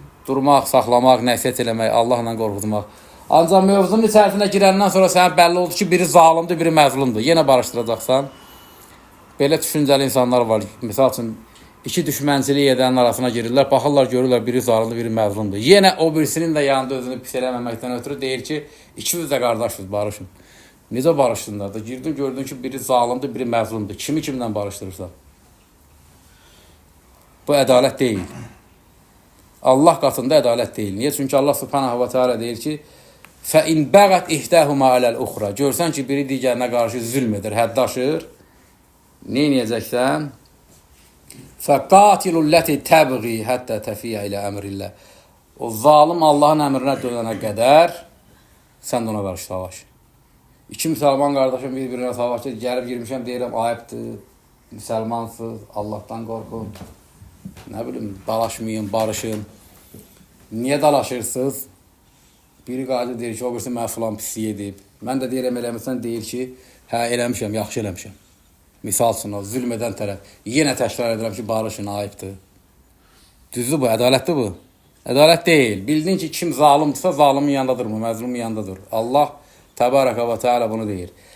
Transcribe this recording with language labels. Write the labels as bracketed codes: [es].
[az] Durmaq, saxlamaq, nəsiyyət eləmək, Allahla qorxutmaq. Ancaq mövzunun içərisinə girəndən sonra sənə bəlli oldu ki, biri zalimdir, biri məzlumdur. Yenə barışdıracaqsan. Belə düşüncəli insanlar var. Misal üçün, iki düşmənçilik edənin arasına girirlər, baxırlar, görürlər biri zarlı, biri məzlumdur. Yenə o birisinin də yanında özünü pis eləməməkdən ötürü deyir ki, ikimiz də qardaşız, barışın. Necə barışsınlar da? Girdin, gördün ki, biri zalimdir, biri məzlumdur. Kimi kimdən barışdırırsan? Bu ədalət deyil. Allah qatında ədalət deyil. Niyə? Çünki Allah subhanahu wa ta'ala deyir ki, [ar] فَاِنْ بَغَتْ اِحْدَهُمَا عَلَى الْاُخْرَى [az] Görsən ki, biri digərinə qarşı zülm edir, həddaşır. Ne edəcəksən? [ar] فَقَاتِلُ الَّتِ تَبْغِي حَتَّى تَفِيَ إِلَى əmr illah [az] O zalim Allahın əmrinə dönənə qədər sən də ona qarşı savaş. İki müsəlman qardaşım bir-birinə savaşır, gəlib girmişəm, deyirəm, ayıbdır, müsəlmansız, Allahdan qorxun. Nə bilim, dalaşmayın, barışın. Niyə dalaşırsınız? Biri qayıdır deyir ki, o birisi mən filan pislik edib. Mən də deyirəm, eləmirsən, deyir ki, hə, eləmişəm, yaxşı eləmişəm. Misal üçün, o zülm edən tərəf. Yenə təkrar edirəm ki, barışın, ayıbdır. Düzdür bu, ədalətdir bu. Ədalət deyil. Bildin ki, kim zalimdirsə, zalimin yanında durmur, məzlumun yanında dur. Allah Təbaraka və Teala bunu deyir.